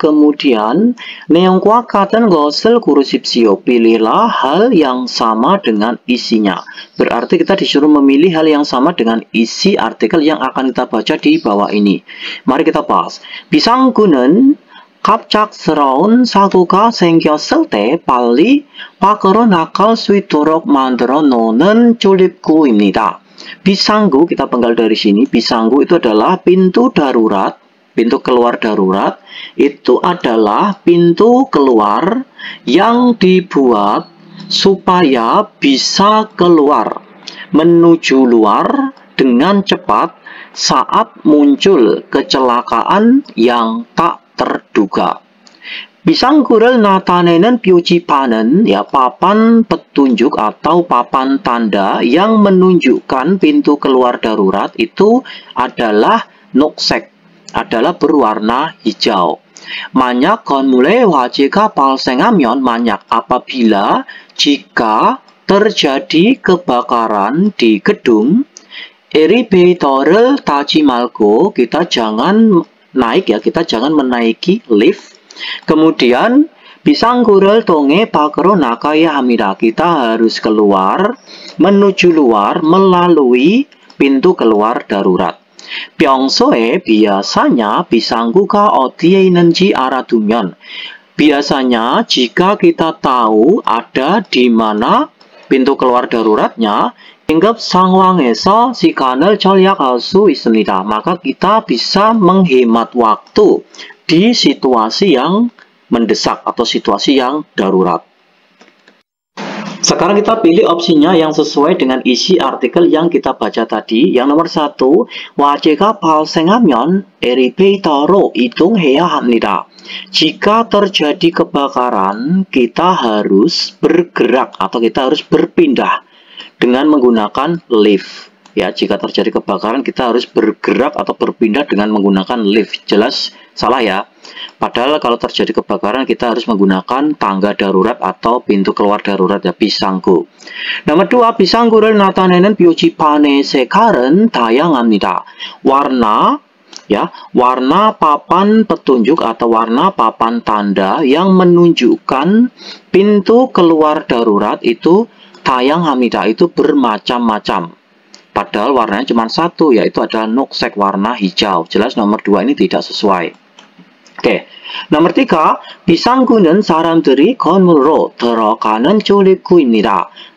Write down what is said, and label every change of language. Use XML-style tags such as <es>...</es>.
<id>Kemudian</id> <ko>내용과 같은 것을 고르십시오.</ko> <id>Pilihlah hal yang sama dengan isinya. Berarti kita disuruh memilih hal yang sama dengan isi artikel yang akan kita baca di bawah ini. Mari kita bahas.</id> <ko>비상구는 갑작스러운 사고가 생겼을 때 빨리 밖으로 나갈 수 있도록 만들어 놓는 출입구입니다.</ko> <id>비상구 kita penggal dari sini. Bisangu itu adalah pintu darurat, pintu keluar darurat. Itu adalah pintu keluar yang dibuat supaya bisa keluar, menuju luar dengan cepat saat muncul kecelakaan yang tak terduga.</id> <ko>비상구를 나타내는 표지판은</ko> <id>ya papan petunjuk atau papan tanda yang menunjukkan pintu keluar darurat itu adalah 녹색, adalah berwarna hijau.</id> <ko>만약 건물에 화재가 발생하면, 만약</ko> <id>apabila, jika terjadi kebakaran di gedung,</id> <ko>엘리베이터를 타지 말고,</ko> <id>kita jangan naik ya, kita jangan menaiki lift. Kemudian</id> <ko>비상구를 통해 밖으로 나가야 합니다.</ko> <id>Kita harus keluar, menuju luar melalui pintu keluar darurat.</id> <ko>평소에</ko> <id>biasanya</id> <ko>비상구가 어디에 있는지 알아두면,</ko> <id>biasanya jika kita tahu ada di mana pintu keluar daruratnya,</id> <ko>긴급 상황에서 시간을 절약할 수 있습니다.</ko> <id>Maka kita bisa menghemat waktu di situasi yang mendesak atau situasi yang darurat. Sekarang kita pilih opsinya yang sesuai dengan isi artikel yang kita baca tadi. Yang nomor 1,</id> <ko>화재가 발생하면 엘리베이터로 이동해야 합니다.</ko> <id>Jika terjadi kebakaran, kita harus bergerak atau kita harus berpindah dengan menggunakan lift. Ya, jika terjadi kebakaran kita harus bergerak atau berpindah dengan menggunakan lift. Jelas salah ya. Padahal kalau terjadi kebakaran kita harus menggunakan tangga darurat atau pintu keluar darurat ya, 비상구. Nomor 2,</id> <ko>비상구를 나타내는 표지판의 색깔은 다양합니다.</ko> <id>Warna ya, warna papan petunjuk atau warna papan tanda yang menunjukkan pintu keluar darurat itu</id> <ko>다양합니다,</ko> <id>itu bermacam-macam. Padahal warnanya cuma satu, yaitu adalah 녹색, warna hijau. Jelas nomor 2 ini tidak sesuai. Oke, nomor 3,</id> <ko>비상구는 사람들이 건물로 들어가는 출입구입니다.</ko>